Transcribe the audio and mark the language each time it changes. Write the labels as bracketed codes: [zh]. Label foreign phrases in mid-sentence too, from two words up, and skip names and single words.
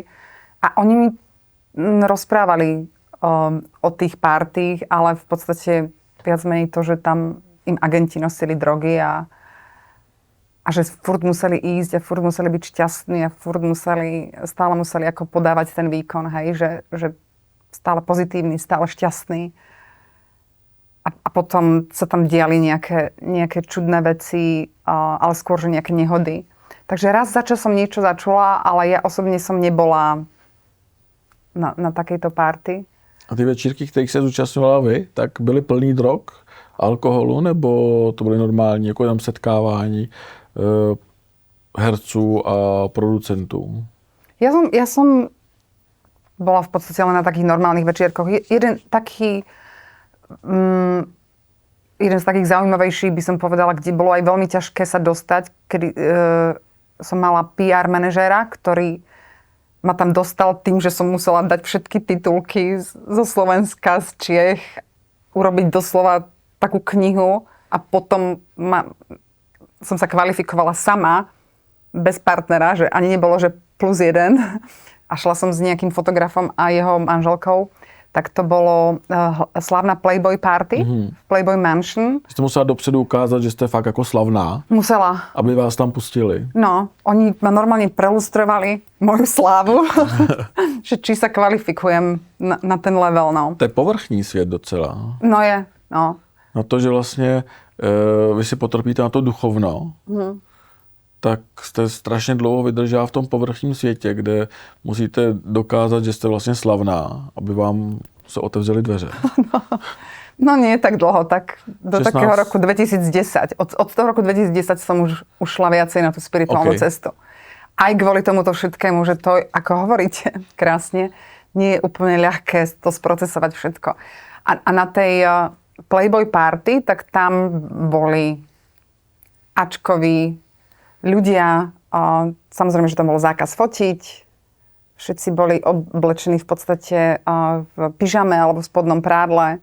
[sk] A oni mi rozprávali o tých partích, ale v podstate viac menej to, že tam im agenti nosili drogy a že furt museli ísť a furt museli byť šťastní a stále museli ako podávať ten výkon, hej, že stále pozitívny, stále šťastný. A potom sa tam diali nejaké čudné veci, ale skôr, že nejaké nehody. Takže raz za čas som niečo začula, ale ja osobne som nebola na takejto party. [cs] A ty večírky, kterých se zúčastňovala vy, tak byly plný drog, alkoholu, nebo to byly normální, jako tam setkávání herců a producentů? [sk] Ja som bola v podstate len na takých normálnych večierkoch. Jeden z takých zaujímavejších by som povedala, kde bolo aj veľmi ťažké sa dostať, kedy som mala PR manažéra, ktorý ma tam dostal tým, že som musela dať všetky titulky zo Slovenska, z Čiech, urobiť doslova takú knihu a potom som sa kvalifikovala sama, bez partnera, že ani nebolo, že plus jeden. A šla som s nejakým fotografom a jeho manželkou. Tak to bolo slavná Playboy party v Playboy Mansion. [cs] Jste musela dopředu ukázat, že jste fakt jako slavná. [sk] Musela. [cs] Aby vás tam pustili. [sk] No, oni ma normálne prelustrovali moju slávu, že či sa kvalifikujem na ten level, no. [cs] To je povrchní svět docela. [sk] No je, no. [cs] Na to, že vlastně vy si potrpíte na to duchovno, tak jste strašně dlouho vydržela v tom povrchním světě, kde musíte dokázat, že jste vlastně slavná, aby vám se otevřely dveře. [sk] No nie tak dlho, tak do 16. takého roku 2010. Od toho roku 2010 som už šla viacej na tú spirituálnu cestu. Aj kvôli tomuto všetkému, že to, ako hovoríte krásne, nie je úplne ľahké to sprocesovať všetko. A na tej Playboy party, tak tam boli Ačkoví ľudia, samozrejme, že tam bol zákaz fotiť, všetci boli oblečení v podstate v pyžame alebo v spodnom prádle.